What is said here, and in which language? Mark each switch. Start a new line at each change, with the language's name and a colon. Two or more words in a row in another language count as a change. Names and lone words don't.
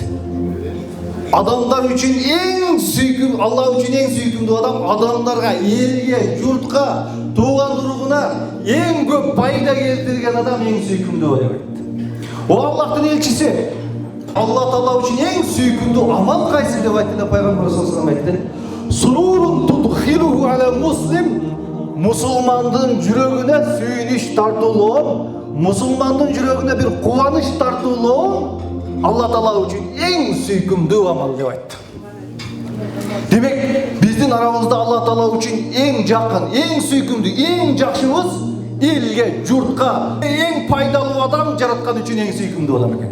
Kyrgyz: Адамдар үчүн эң сүйкүмдүү, Алла үчүн эң сүйкүмдүү адам адамдарга, элге, журтка, тууган туругуна эң көп пайда келтирген адам эң сүйкүмдүү деп айтты. О Аллахтын элчиси, Алла Таала үчүн эң сүйкүмдүү амал кайсы деп айтты да пайгамбар
Arabic: صلى الله عليه وسلم
Kyrgyz: айтты:
Arabic: "سرور تدخله على مسلم",
Kyrgyz: мусулмандын жүрөгүнө сүйүнүч тартуулоо, мусулмандын жүрөгүнө бир кубаныч тартуулоо Алла Таала үчүн эң сүйкүмдүү амал деп айтты. Демек, биздин арабызда Алла Таала үчүн эң жакын, эң сүйкүмдүү, эң жакшыбыз элге, журтка эң пайдалуу адам жараткан үчүн эң сүйкүмдүү адам экен.